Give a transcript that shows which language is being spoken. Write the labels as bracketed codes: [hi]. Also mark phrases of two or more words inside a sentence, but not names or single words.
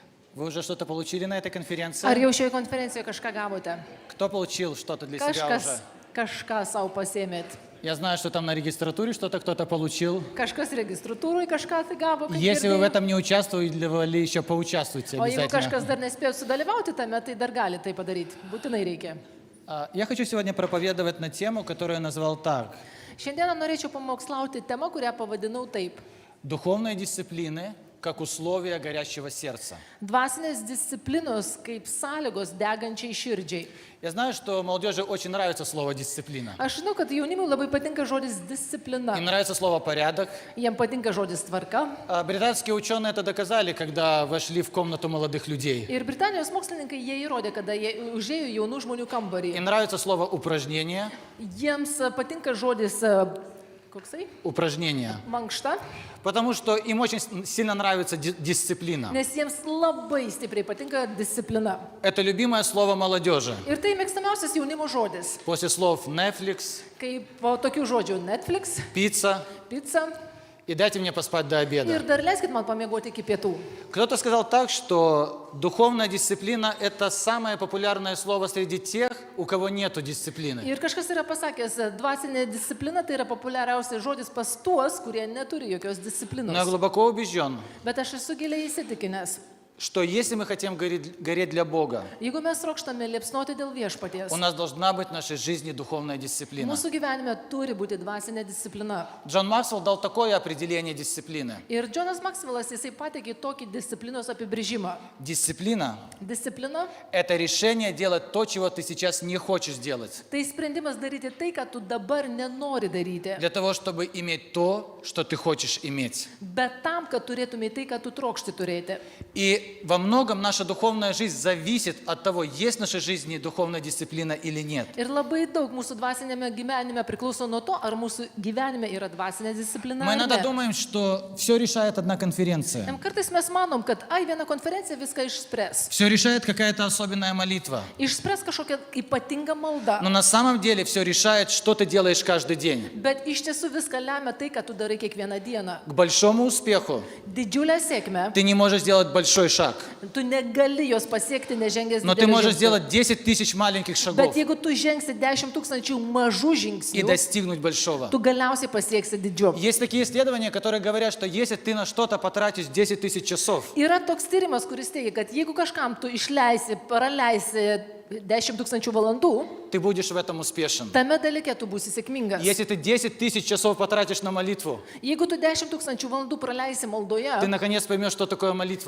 [ru] Вы уже что-то получили на этой [lt] Ar [ru] конференции? [lt] jau šioje konferencijoje kažką gavote? [ru] Кто получил что-то для себя уже? [lt] Kažką savo pasėmėt. [ru] Я знаю, что там на регистратуре что-то кто-то получил. [lt] Kažkas registratūroje kažką tai gavo. kaip [ru] Если вы в [lt] girdėjau. [ru] этом не участвовали, еще поучаствуйте [lt] O jeigu [ru] обязательно. [lt] kažkas dar nespėjo sudalyvauti tame, tai dar gali tai padaryti. Būtinai reikia. [ru] Я хочу сегодня проповедовать на тему, которую я назвал так. [lt] Šiandieną norėčiau pamokslauti temą, kurią pavadinau taip. [ru] Духовные дисциплины как условия горящего сердца. [lt] Dvasinės disciplinos kaip sąlygos degančiai širdžiai. [ru] Я знаю, что молодежи очень нравится слово «дисциплина». [lt] Aš žinau, kad jaunimui labai patinka žodis [ru] Им [lt] disciplina. [ru] нравится слово «порядок». [lt] Jiem patinka žodis tvarka. [ru] Британские ученые это доказали, когда вошли в комнату молодых людей. [lt] Ir Britanijos mokslininkai jie įrodė, kada jie užėjo į jaunų žmonių kambarį. [ru] Им нравится слово «упражнение». [lt] Jiems patinka žodis, koksai, [ru] Упражнение. [lt] mankšta, [ru] Потому что им очень сильно нравится дисциплина. [lt] nes jiems labai stipriai patinka disciplina. [ru] Это любимое слово молодежи. [lt] Ir tai mėgstamiausias jaunimo žodis. [ru] После слов Netflix, [lt] Kaip po tokių žodžių Netflix, [ru] пицца [lt] pizza [ru] и дайте мне поспать до [lt] ir [ru] обеда. [lt] dar leiskit man pamiegoti iki pietų. [ru] Кто-то сказал так, что духовная дисциплина – это самое популярное слово среди тех, у кого нету дисциплины. [lt] Ir kažkas yra pasakęs, dvasinė disciplina tai yra populiariausias žodis pas tuos, kurie neturi jokios [ru] Но я [lt] disciplinos. [ru] глубоко убежден, [lt] Bet aš esu giliai įsitikinęs, [ru] что если мы хотим гореть для Бога, [lt] jeigu mes trokštame liepsnoti dėl viešpaties, [ru] у нас должна быть в нашей жизни духовная дисциплина. [lt] mūsų gyvenime turi būti dvasinė disciplina. [ru] Джон Максвелл дал такое определение дисциплины. [lt] Ir Džonas Maksvelas, jisai pateikė tokį disciplinos apibrėžimą. [ru] Дисциплина [lt] Disciplina [ru] – это решение делать то, чего ты сейчас не хочешь делать, [lt] tai sprendimas daryti tai, ką tu dabar nenori daryti. [ru] для того, чтобы иметь то, что ты хочешь иметь. [lt] Bet tam, kad turėtumai tai, ką tu trokšti turėti. [ru] И во многом наша духовная жизнь зависит от того, есть в нашей жизни духовная дисциплина или нет. [lt] Ir labai daug mūsų dvasinėme gyvenime priklauso nuo to, ar mūsų gyvenime yra dvasinė disciplina. [ru] Мы [lt] ar [ru] иногда [lt] ne. [ru] думаем, что все решает одна конференция. [lt] Kartais mes manom, kad viena konferencija viską išspręs. [ru] Все решает какая-то особенная молитва. [lt] Išspręs kažkokią ypatingą maldą. [ru] Но на самом деле все решает, что ты делаешь каждый день. [lt] Bet iš tiesų viską lemia tai, ką tu darai kiekvieną dieną. [ru] К большому успеху [lt] Didžiulę sėkmę. [ru] ты не можешь сделать большой шаг, [lt] Tu negali jos pasiekti, nežengęs [ru] но ты [lt] didelio [ru] можешь [lt] žingsnio. [ru] сделать 10 тысяч маленьких шагов [lt] Bet jeigu tu žengsi 10 000 mažų [ru] и [lt] žingsnių, [ru] достигнуть большого. [lt] tu galiausiai pasieksi didžio. [ru] Есть такие исследования, которые говорят, что если ты на что-то потратишь 10 тысяч часов, [lt] Yra toks tyrimas, kuris teigia, kad jeigu kažkam tu išleisi, praleisi 10 000 valandų, [ru] ты будешь в этом успешен. [lt] tame dalyke tu būsi sėkmingas. [ru] Если ты 10 тысяч часов потратишь на молитву, [lt] Jeigu tu 10 000 valandų praleisi maldoje, [ru] ты наконец поймешь, что такое молитва.